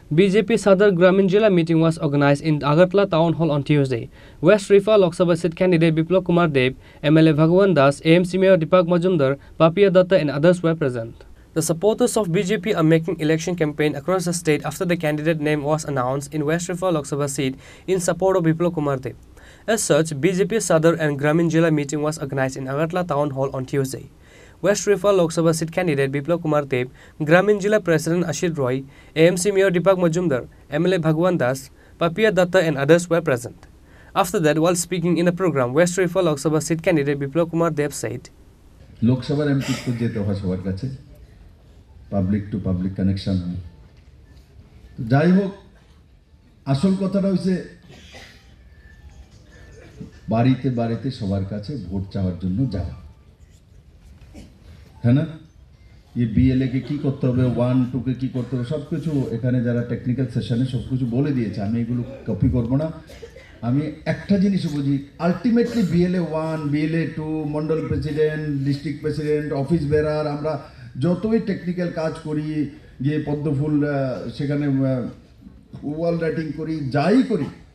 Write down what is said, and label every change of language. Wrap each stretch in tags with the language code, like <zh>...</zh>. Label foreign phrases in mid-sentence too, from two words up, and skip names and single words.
<en>BJP Sadar Gramin Jila meeting was organized in Agartala Town Hall on Tuesday. West Rifa Lok Sabha seat candidate Biplab Kumar Dev, MLA Bhagwan Das, AMC Mayor Deepak Majumdar, Papiya Datta and others were present. The supporters of BJP are making election campaign across the state after the candidate name was announced in West Rifa Lok Sabha seat in support of Biplab Kumar Dev. As such, BJP Sadar and Gramin Jila meeting was organized in Agartala Town Hall on Tuesday. West Rifa Lok Sabha seat candidate Biplab Kumar Dev, Gramin Jila President Ashit Roy, AMC Mayor Deepak Majumdar, MLA Bhagwan Das, Papiya Datta and others were present. After that, while speaking in the program, West Rifa Lok Sabha seat candidate Biplab Kumar Dev said,</en> <bn>লোকসভা MP তো যেতে হয় সবার কাছে পাবলিক তো</bn> <en>public connection</en> <bn>হয় তো যাই হোক আসল কথাটা হইছে বাড়িতে বাড়িতে সবার কাছে ভোট চাওয়ার জন্য যাওয়া হ্যাঁ না এই বিএলএ কে কি করতে হবে 1 2 কে কি করতে হবে সবকিছু এখানে যারা</bn> <en>technical session</en> <bn>সবকিছু বলে দিয়েছে আমি এগুলো কপি করব না আমি একটা জিনিস বুঝি</bn> <en>ultimately BLA 1 BLA 2 Mandal President District President office bearer</en> <bn>আমরা যতই টেকনিক্যাল কাজ করি গিয়ে পদ্মফুল সেখানে</bn> <en>wall writing</en> <bn>করি যাই করি</bn>